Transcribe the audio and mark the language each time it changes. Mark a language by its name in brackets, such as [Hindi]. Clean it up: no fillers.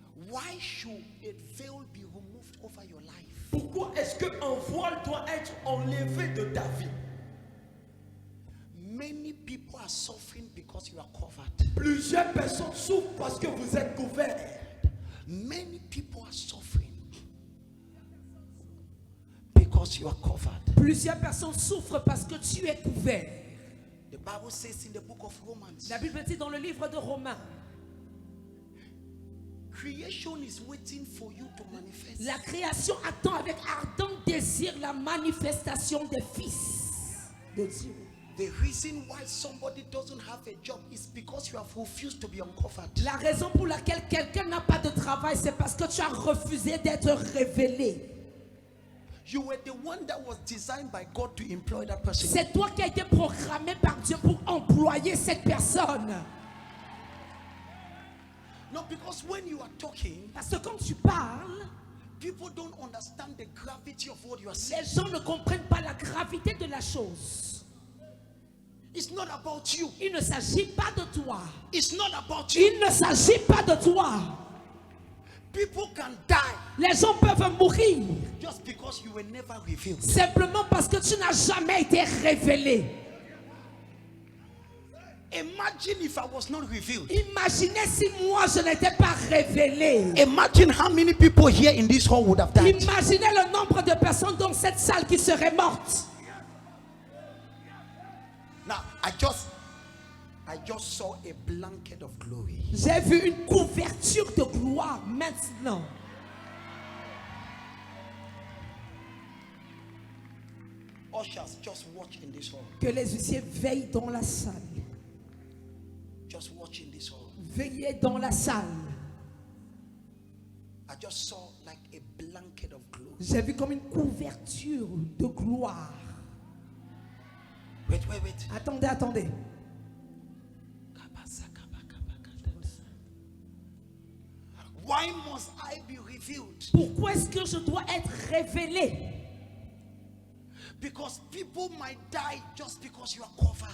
[English] Why should a veil be removed over your life? [French] Pourquoi est-ce qu'un voile doit être enlevé de ta vie? [English] Many people are are suffering because you are covered. [French] Plusieurs personnes souffrent parce que vous êtes couverts. [English] Many people are suffering because you are covered. [French] Plusieurs personnes souffrent parce que tu es couvert. [English] The Bible says in the book of Romans, [French] La Bible dit dans le livre de Romains, [English] creation is waiting for you to manifest. [French] la création attend avec ardent désir la manifestation des fils de Dieu. [English] The reason why somebody doesn't have a job is because you have refused to be uncovered. [French] La raison pour laquelle quelqu'un n'a pas de travail, c'est parce que tu as refusé d'être révélé. [English] You were the one that was designed by God to employ that person. [French] C'est toi qui as été programmé par Dieu pour employer cette personne. [English] No, because when you are talking, [French] Parce que quand tu parles, [English] people don't understand the gravity of what you are saying. [French] les gens ne comprennent pas la gravité de la chose. [English] It's not about you. [French] Il ne s'agit pas de toi. [English] It's not about you. [French] Il ne s'agit pas de toi. [English] People can die [French] Les gens peuvent mourir [English] just because you were never revealed. [French] simplement parce que tu n'as jamais été révélé. [English] Imagine if I was not revealed. [French] Imaginez si moi je n'étais pas révélé. [English] Imagine how many people here in this hall would have died. [French] Imaginez le nombre de personnes dans cette salle qui seraient mortes. [English] Now, I just saw a blanket of glory. [French] J'ai vu une couverture de gloire maintenant. [English] Ushers, just watch in this hall. [French] Que les huissiers veillent dans la salle. [English] Just watch in this hall. [French] Veillez dans la salle. [English] I just saw like a blanket of glory. [French] J'ai vu comme une couverture de gloire. [English] Wait. [French] Attendez. [English] Why must I be revealed? [French] Pourquoi est-ce que je dois être révélé? [English] Because people might die just because you are covered.